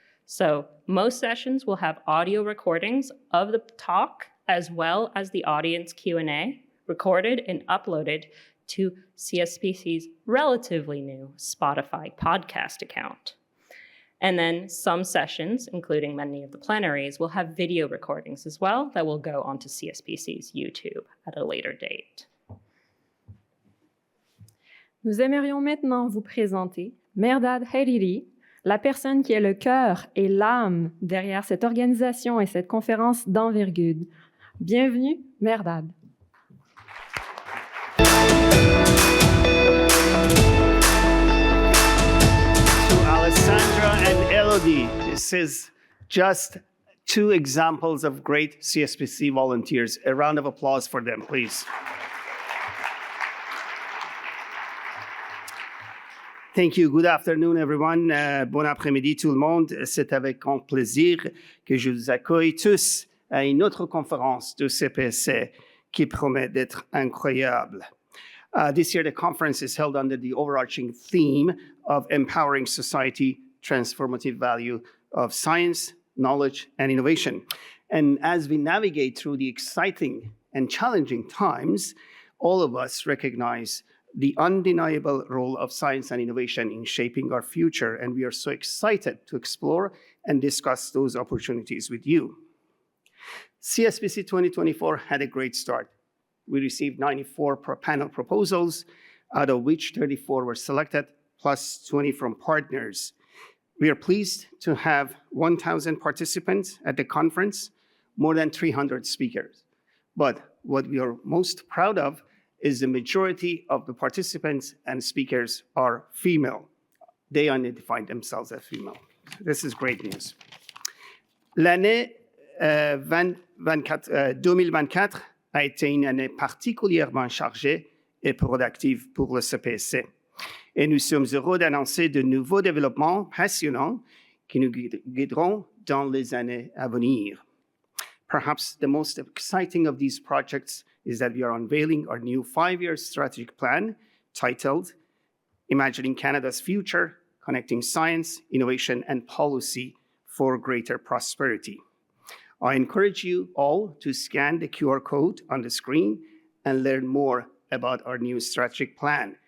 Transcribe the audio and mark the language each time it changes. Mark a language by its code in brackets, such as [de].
[en] So most sessions will have audio recordings of the talk as well as the audience Q&A recorded and uploaded to CSPC's relatively new Spotify podcast account. And then some sessions, including many of the plenaries, will have video recordings as well that will go onto CSPC's YouTube at a later date. [fr] Nous aimerions maintenant vous présenter Mehrdad Hariri, la personne qui est le cœur et l'âme derrière cette organisation et cette conférence d'envergure. Bienvenue, Mehrdad. [en] this is just 2 examples of great CSPC volunteers. A round of applause for them, please. Thank you. Good afternoon, everyone. [fr] Bon après-midi, tout le monde. C'est avec grand plaisir que je vous accueille tous à une autre conférence de CPC qui promet d'être incroyable. [en] This year, the conference is held under the overarching theme of empowering society, transformative value of science, knowledge, and innovation. And as we navigate through the exciting and challenging times, all of us recognize the undeniable role of science and innovation in shaping our future, and we are so excited to explore and discuss those opportunities with you. CSPC 2024 had a great start. We received 94 panel proposals, out of which 34 were selected, plus 20 from partners. We are pleased to have 1,000 participants at the conference, more than 300 speakers. But what we are most proud of is the majority of the participants and speakers are female. They identify themselves as female. This is great news. [fr] L'année 2024 a été une année particulièrement chargée et productive pour le CPC. Et nous sommes heureux d'annoncer de nouveaux développements passionnants qui nous guideront dans les années à venir. [en] Perhaps the most exciting of these projects is that we are unveiling our new 5-year strategic plan titled Imagining Canada's Future, Connecting Science, Innovation, and Policy for Greater Prosperity. I encourage you all to scan the QR code on the screen and learn more about our new strategic plan.